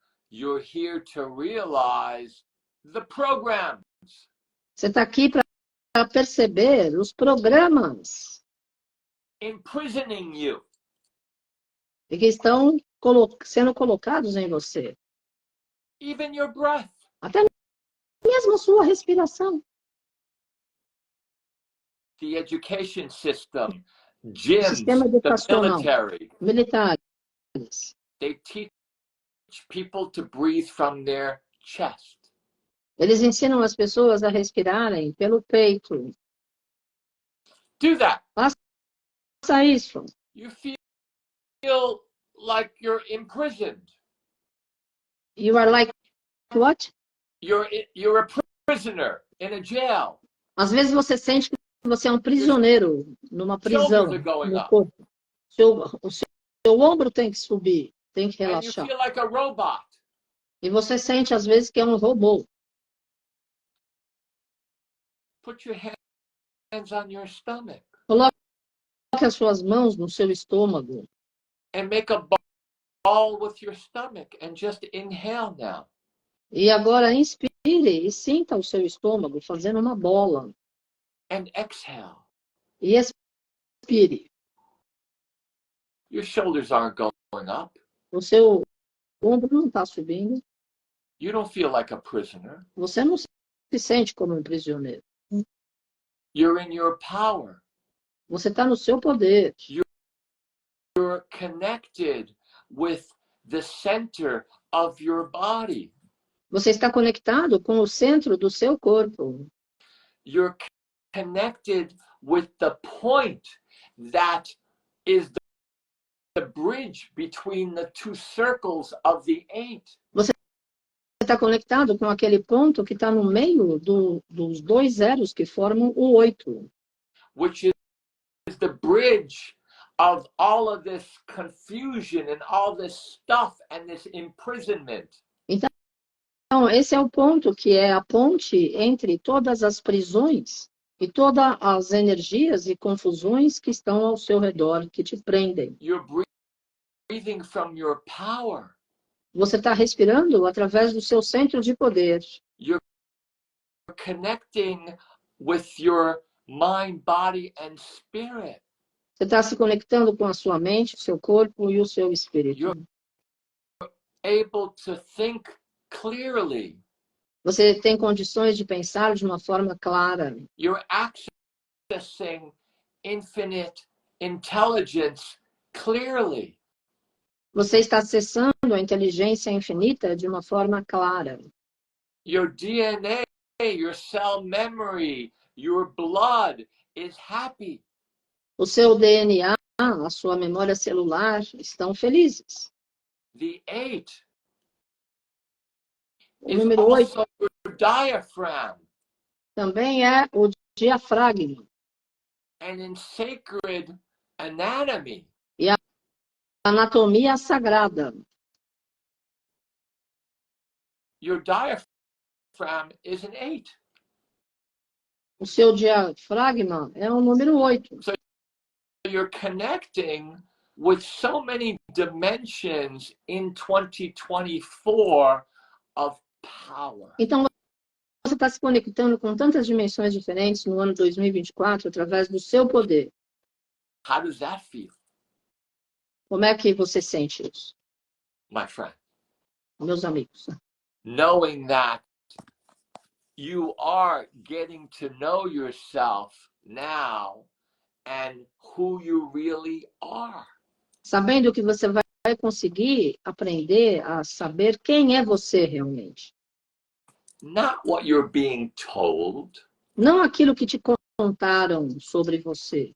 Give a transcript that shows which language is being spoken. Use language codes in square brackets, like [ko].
[en] You're here to realize the programs. [pt] Você está aqui para perceber os programas [en] Imprisoning you. [pt] que estão sendo colocados em você. [en] Even your breath. [pt] Até mesmo a sua respiração. [en] The education system, [pt] O [en] gyms, [pt] sistema [en] the [pt] educacional, [en] military. [pt] militares. [en] They teach people to breathe from their chest. [pt] Eles ensinam as pessoas a respirarem pelo peito. [en] Do that. [pt] Faça isso. [en] You feel like you're imprisoned. You are like what? You're a prisoner in a jail. [pt] Às vezes você sente que você é um prisioneiro numa prisão no corpo. O seu ombro tem que subir, tem que relaxar. [en] And you feel like a robot. [pt] E você sente às vezes que é um robô. [en] Put your hands on your stomach. [pt] Coloque as suas mãos no seu estômago. [en] And make a ball with your stomach and just inhale now. [pt] E agora inspire e sinta o seu estômago fazendo uma bola. [en] And exhale. [pt] E expire. [en] Your shoulders aren't going up. [pt] O seu ombro não está subindo. [en] You don't feel like a prisoner. [pt] Você não se sente como um prisioneiro. [en] You're in your power. [pt] Você está no seu poder. [en] You're connected with the center of your body. [pt] Você está conectado com o centro do seu corpo. [en] You're connected with the point that is the bridge between the two circles of the 8. [pt] Você está conectado com aquele ponto que está no meio dos 2 zeros que formam o 8. [en] Which is the bridge of all of this confusion and all this stuff and this imprisonment. [pt] Então, esse é o ponto que é a ponte entre todas as prisões e todas as energias e confusões que estão ao seu redor, que te prendem. [en] You're breathing from your power. [pt] Você está respirando através do seu centro de poder. [en] You're connecting with your mind, body, and spirit. [pt] Você está se conectando com a sua mente, o seu corpo e o seu espírito. [en] You're able to think clearly. [pt] Você tem condições de pensar de uma forma clara. [en] You're accessing infinite intelligence clearly. [pt] Você está acessando a inteligência infinita de uma forma clara. [en] Your DNA, your cell memory, your blood is happy. [pt] O seu DNA, a sua memória celular estão felizes. [en] The 8 [pt] O [en] is [pt] número 8 [en] also your diaphragm. [pt] também é o diafragma. [en] And in sacred anatomy, [pt] E a anatomia sagrada. [en] your diaphragm is an 8. [pt] O seu diafragma é o número 8. [en] You're connecting with so many dimensions in 2024 of power. [pt] Então, você está se conectando com tantas dimensões diferentes no ano 2024 através do seu poder. [en] How does that feel, [pt] Como é que você sente isso, [en] my friend? [pt] meus amigos? [en] Knowing that you are getting to know yourself now and who you really are. [pt] Sabendo que você vai conseguir aprender a saber quem é você realmente. [en] Not what you're being told. [pt] Não aquilo que te contaram sobre você.